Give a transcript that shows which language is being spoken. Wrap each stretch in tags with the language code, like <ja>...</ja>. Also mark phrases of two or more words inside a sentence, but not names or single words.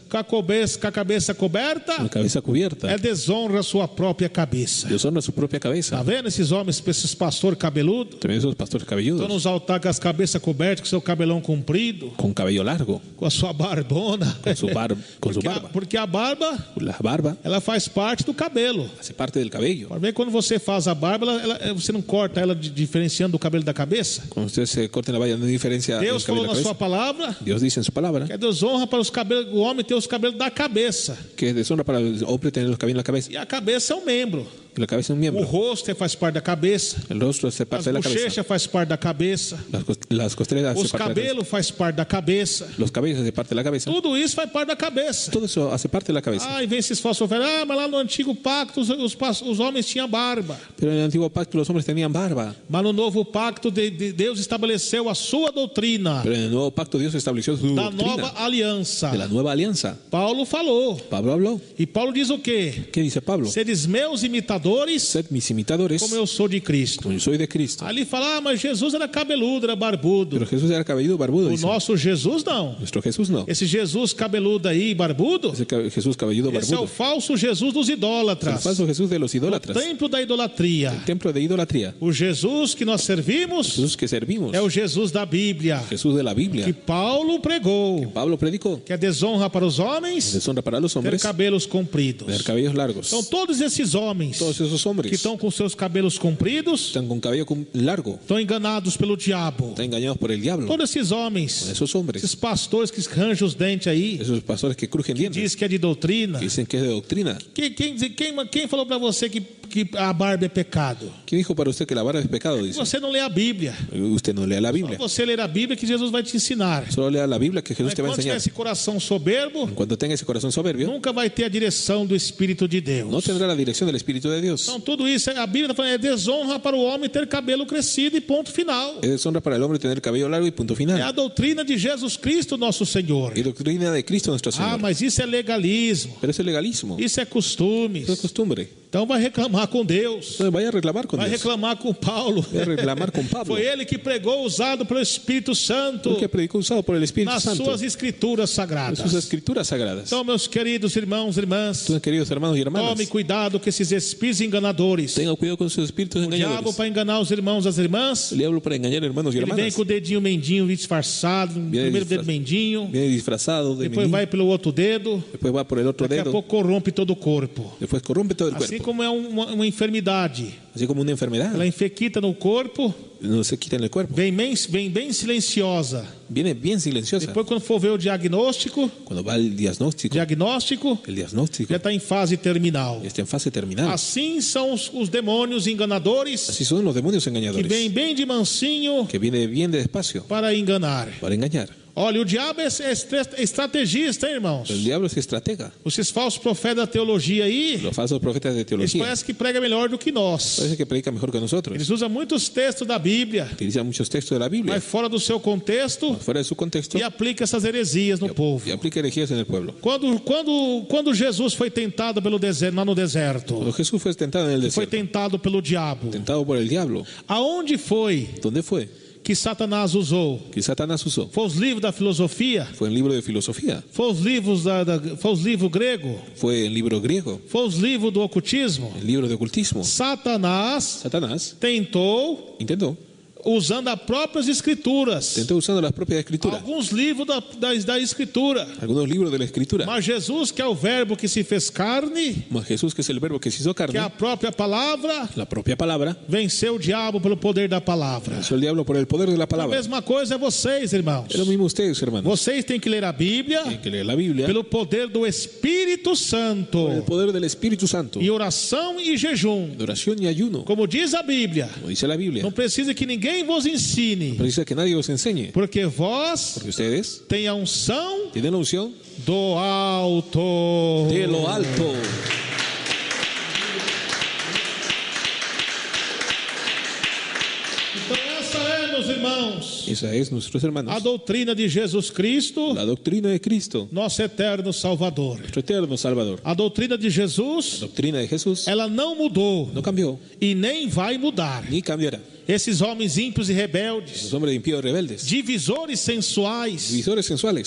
<pt>com a cabeça coberta</pt> <es>con la cabeza cubierta,</es> <pt>é desonra a sua própria cabeça.</pt> <es>deshonra su propia</es> <pt>Tá</pt> <es>cabeza.</es> <pt>vendo esses homens, esses pastores cabeludos?</pt> <es>También esos pastores</es> <pt>Estão</pt> <es>cabelludos,</es> <pt>nos altares com as cabeças cobertas, com seu cabelão comprido,</pt> <es>con cabello largo,</es> <pt>com a sua barbona.</pt> <es>con su</es> <pt>Porque</pt> <es>barba.</es> <pt>porque a barba,</pt> <es>La barba</es> <pt>ela faz parte do cabelo.</pt> <es>hace parte del cabello.</es> <pt>Pode ver, quando você faz a barba, você não corta ela diferenciando do cabelo da cabeça?</pt> <es>Cuando ustedes se corten la valla, no hay diferencia el</es> <pt>Deus falou</pt> <es>cabello de</es> <pt>na</pt> <es>la</es> <pt>sua</pt> <es>cabeza.</es> <pt>palavra</pt> <es>Dios dice en su palabra</es> <pt>que é desonra para os cabelos, o homem ter os cabelos da cabeça.</pt> <es>que es deshonra para el hombre tener los cabellos en la cabeza.</es> <pt>E a cabeça é um membro.</pt> <es>La cabeza es un</es> <pt>O</pt> <es>miembro.</es> <pt>rosto faz parte da cabeça.</pt> <es>El rostro se</es> <pt>As</pt> <es>parte de la cabeza.</es> <pt>bochechas faz parte da cabeça.</pt> <es>Las costreras</es> <pt>Os</pt> <es>se parte de la cabeza.</es> <pt>cabelos faz parte da cabeça.</pt> <es>Los cabellos se parte de la cabeza.</es> <pt>Tudo isso faz parte da cabeça.</pt> <es>Todo eso hace parte de la cabeza.</es> <pt>Ah, e vem esses falsos profetas. Ah, mas lá no antigo pacto os homens tinham barba.</pt> <es>Pero en el antiguo pacto los hombres tenían barba.</es> <pt>Mas no novo pacto Deus estabeleceu a sua doutrina</pt> <es>Pero en el nuevo pacto Dios estableció su</es> <pt>da nova</pt> <es>doctrina</es> <pt>aliança.</pt> <es>de la nueva alianza.</es> <pt>Paulo falou.</pt> <es>Pablo habló.</es> <pt>E Paulo diz o quê?</pt> <es>¿Qué dice Pablo?</es> <pt>Seres meus imitadores,</pt> <es>Sed mis imitadores</es> <pt>como eu sou de Cristo.</pt> <es>como yo soy de Cristo.</es> <pt>Ali fala, ah, mas Jesus era cabeludo, era barbudo.</pt> <es>Pero Jesús era cabelludo barbudo.</es> <pt>O</pt> <es>Dice.</es> <pt>nosso Jesus não.</pt> <es>Nuestro Jesús no.</es> <pt>Esse Jesus cabeludo aí, barbudo,</pt> <es>Jesús cabelludo</es> <pt>esse é o</pt> <es>barbudo.</es> <pt>falso Jesus dos</pt> <es>El</es> <pt>idólatras.</pt> <es>falso Jesús de los</es> <pt>O</pt> <es>idólatras.</es> <pt>templo da idolatria.</pt> <es>Templo de idolatría.</es> <pt>O Jesus que nós servimos</pt> <es>Jesús que servimos.</es> <pt>é o Jesus da Bíblia,</pt> <es>Jesús de la Biblia.</es> <pt>que Paulo pregou,</pt> <es>Pablo predicó.</es> <pt>que é desonra para os homens</pt> <es>Deshonra para los</es> <pt>ter</pt> <es>hombres.</es> <pt>cabelos compridos.</pt> <es>Tener cabellos largos.</es> <pt>Então todos esses homens</pt> <es>Todos esos</es> <pt>que</pt> <es>hombres</es> <pt>estão com seus cabelos compridos</pt> <es>están con cabello largo.</es> <pt>estão enganados pelo diabo.</pt> <es>Están engañados por el diablo.</es> <pt>Todos esses homens,</pt> <es>Esos hombres.</es> <pt>esses pastores que arranjam os dentes aí,</pt> <es>Esos pastores que crujen dientes.</es> <pt>diz que é de doutrina.</pt> <es>Que dicen que es de doctrina.</es> <pt>Quem falou para você que a barba é pecado?</pt> <es>¿Quién dijo para usted que la barba es pecado? Dice.</es> <pt>Você não lê a Bíblia.</pt> <es>Usted no lea la Biblia.</es> <pt>Você ler a Bíblia que Jesus vai te ensinar.</pt> <es>Solo lea la Biblia que Jesús</es> <pt>Mas</pt> <es>te va a</es> <pt>quando tiver</pt> <es>enseñar.</es> <pt>esse coração soberbo,</pt> <es>Cuando tenga ese corazón soberbio,</es> <pt>nunca vai ter a direção do Espírito de Deus.</pt> <es>no tendrá la dirección del Espíritu de Dios.</es> <pt>Então tudo isso, a Bíblia está falando, é desonra para o homem ter cabelo crescido e ponto final.</pt> <es>Es deshonra para el hombre tener cabello largo y punto</es> <pt>É</pt> <es>final.</es> <pt>a doutrina de Jesus Cristo, nosso Senhor.</pt> <es>Y doctrina de Cristo nuestro</es> <pt>Ah,</pt> <es>Señor.</es> <pt>mas isso é legalismo,</pt> <es>Pero eso es legalismo.</es> <pt>isso é costumes.</pt> <es>Eso es costumbre.</es> <pt>Então vai reclamar com Deus,</pt> <es>Entonces vaya a reclamar con</es> <pt>vai</pt> <es>Dios.</es> <pt>reclamar com Paulo. Vai reclamar com Pablo. Foi ele que pregou, usado pelo Espírito Santo,</pt> <es>Porque predicó usado por el Espíritu</es> <pt>nas</pt> <es>Santo.</es> <pt>suas escrituras</pt> <es>En</es> <pt>sagradas.</pt> <es>sus escrituras sagradas.</es> <pt>Então, meus queridos irmãos e irmãs,</pt> <es>Entonces, queridos hermanos y hermanas,</es> <pt>tome cuidado com esses espíritos enganadores.</pt> <es>tengan cuidado con sus espíritus</es> <pt>O diabo,</pt> <es>engañadores.</es> <pt>para enganar os irmãos e as irmãs,</pt> <es>El diablo para engañar hermanos y</es> <pt>ele vem</pt> <es>hermanas.</es> <pt>com o dedinho mendinho disfarçado, primeiro dedo mendinho,</pt> <es>Viene disfrazado de</es> <pt>depois</pt> <es>menino,</es> <pt>vai pelo outro dedo,</pt> <es>después va por el otro</es> <pt>daqui a</pt> <es>dedo,</es> <pt>pouco corrompe todo o corpo.</pt> <es>después corrompe todo el</es> <pt>Assim</pt> <es>cuerpo.</es> <pt>como é uma enfermidade,</pt> <es>Así como una enfermedad,</es> <pt>ela infecta no corpo,</pt> <es>no se quita en el cuerpo.</es> <pt>vem bem silenciosa.</pt> <es>Viene bien silenciosa.</es> <pt>Depois, quando for ver o diagnóstico,</pt> <es>Cuando va el diagnóstico el diagnóstico</es> <pt>já está em fase terminal.</pt> <es>está en fase terminal.</es> <pt>Assim são os demônios enganadores</pt> <es>Así son los demonios</es> <pt>que</pt> <es>engañadores,</es> <pt>vêm bem de mansinho</pt> <es>que viene bien de despacio</es> <pt>para enganar.</pt> <es>para engañar.</es> <pt>Olha, o diabo é estrategista, hein, irmãos?</pt> <es>El diablo es estratega.</es> <pt>Esses falsos profetas da teologia aí,</pt> <es>Los falsos profetas de</es> <pt>eles</pt> <es>teología</es> <pt>parecem que pregam melhor do que nós.</pt> <es>parece que predican mejor que nosotros.</es> <pt>Eles usam muitos textos da Bíblia,</pt> <es>Utilizan muchos textos de la Biblia</es> <pt>mas fora do seu contexto,</pt> <es>fuera de su contexto</es> <pt>e aplica essas heresias no povo.</pt> <es>y aplica herejías en el pueblo.</es> <pt>Quando Jesus foi tentado pelo deserto, lá no deserto,</pt> <es>Cuando Jesús fue tentado en el</es> <pt>foi</pt> <es>desierto,</es> <pt>tentado pelo diabo.</pt> <es>tentado por el diablo,</es> <pt>Aonde foi</pt> <es>¿dónde fue?</es> <pt>que Satanás usou?</pt> <es>Que Satanás usó.</es> <pt>Foi os livros da filosofia?</pt> <es>Fue en libro de filosofía,</es> <pt>Foi os livros foi os livros grego?</pt> <es>fue en libro griego,</es> <pt>Foi os livros do ocultismo?</pt> <es>el libro de ocultismo.</es> <pt>Satanás</pt> <es>Satanás</es> <pt>tentou,</pt> <es>intentó</es> <pt>usando as próprias escrituras,</pt> <es>Tentó usando las propias escrituras,</es> <pt>alguns livros da escritura.</pt> <es>algunos libros de la escritura.</es> <pt>Mas Jesus, que é o verbo que se fez carne,</pt> <es>Mas Jesús, que es el verbo que se hizo</es> <pt>que é a</pt> <es>carne,</es> <pt>própria palavra,</pt> <es>la propia palabra,</es> <pt>venceu o diabo pelo poder da palavra.</pt> <es>venció el diablo por el poder de la</es> <pt>A</pt> <es>palabra.</es> <pt>mesma coisa é vocês, irmãos.</pt> <es>Es lo mismo ustedes, hermanos.</es> <pt>Vocês têm que ler a Bíblia</pt> <es>Tienen que leer la Biblia</es> <pt>pelo poder do Espírito Santo,</pt> <es>por el poder del Espíritu Santo,</es> <pt>em oração e jejum.</pt> <es>de oración y ayuno.</es> <pt>Como diz a Bíblia,</pt> <es>Como dice la Biblia,</es> <pt>não precisa que ninguém vos ensine,</pt> <es>precisa que nadie os enseñe,</es> <pt>porque vós</pt> <es>porque ustedes</es> <pt>têm a unção</pt> <es>tienen la unción</es> <pt>do alto.</pt> <es>de lo alto.</es> <pt>Então essa é, meus irmãos,</pt> <es>Esa es, nuestros</es> <pt>a</pt> <es>hermanos,</es> <pt>doutrina de Jesus Cristo,</pt> <es>la doctrina de Cristo,</es> <pt>nosso eterno Salvador.</pt> <es>nuestro eterno Salvador.</es> <pt>A doutrina de</pt> <es>La</es> <pt>Jesus,</pt> <es>doctrina de Jesús</es> <pt>ela não mudou</pt> <es>no cambió</es> <pt>e nem vai mudar.</pt> <es>ni cambiará.</es> <pt>Esses homens ímpios e rebeldes,</pt> <es>Los hombres impíos rebeldes,</es> <pt>divisores sensuais,</pt> <es>divisores sensuales,</es>